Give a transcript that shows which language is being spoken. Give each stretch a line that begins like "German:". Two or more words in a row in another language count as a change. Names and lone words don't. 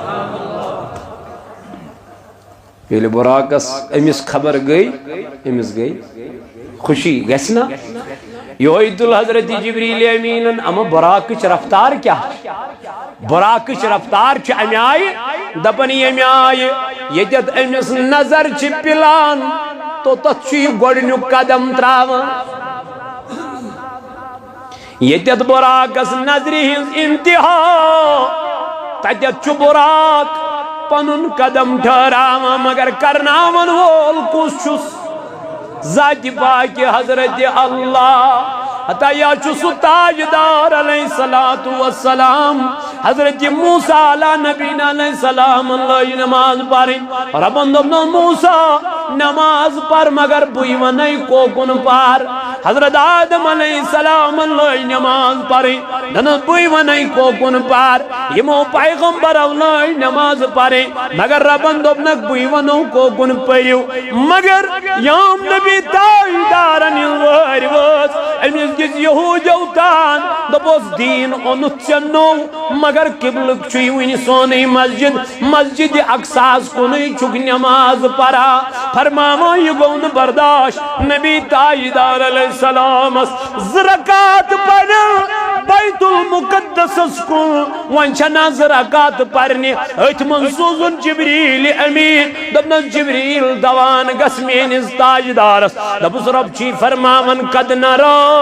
Kashmiri: ییٚلہِ براقس أمِس خبر گٔے أمِس گٔے خوشی گژھِ نا یہوے تُل حضرت جبریل امیٖنن اما براقٕچ رفتار کیٛاہ براقٕچ رفتار چھِ امہِ آیہِ دپن ییٚمہِ آیہِ ییٚتٮ۪تھ أمِس نظر چھِ پِلان توٚتتھ چھُ یہِ گۄڈٕنیُک قدم تراوان ییٚتٮ۪تھ براقس نظرِ ہٕنٛز انتہا تتٮ۪تھ چھُ براق پنُن قدم ٹھہراوان مگر کرناون وول کُس چھُس ذاتِ پاکہِ حضرت اللہ عطا چھُ سُہ تاجدار
Arabic: علیہ الصلوۃ والسلام
Kashmiri: حضرت موسیٰ
Arabic: علیٰ نبینا علیہ السلام
Kashmiri: لٲج نماز پرٕنۍ ربن دوٚپنس موسیٰ نماز پر مگر بٕے ونے کوکُن پر حضرت آدم
Arabic: علیہ السلام
Kashmiri: لٲج نماز پرٕنۍ دپنس بٕے ونے کوکُن پر یِمو پیغمبرو لٲج نماز پرٕنۍ مگر ربن دوٚپنکھ بٕے ونو کوکُن پٔرِو مگر یام نبی تاجدارن ہٕنٛز وٲرۍ وٲژ أمِس دِژ یہوٗدیو تان دوٚپُس دیٖن اوٚنُتھ ژےٚ نوٚو مگر قبلُک چھُے وٕنہِ سونٕے مسجد اقصاہس کُنٕے چھُکھ نماز پران فرماوان یہِ گوٚو نہٕ برداشت نبی تاجدار
Arabic: علیہ السلامس
Kashmiri: 2 رکات پرن بیت المقدسس کُن وۄنۍ چھنا 2 رکات پرنہِ أتھۍ منٛز سوٗزُن جبریل امیٖن دوٚپنس جبریل دوان گژھ میٲنِس تاجدارس دوٚپُس رۄب چھُے فرماون قد نرا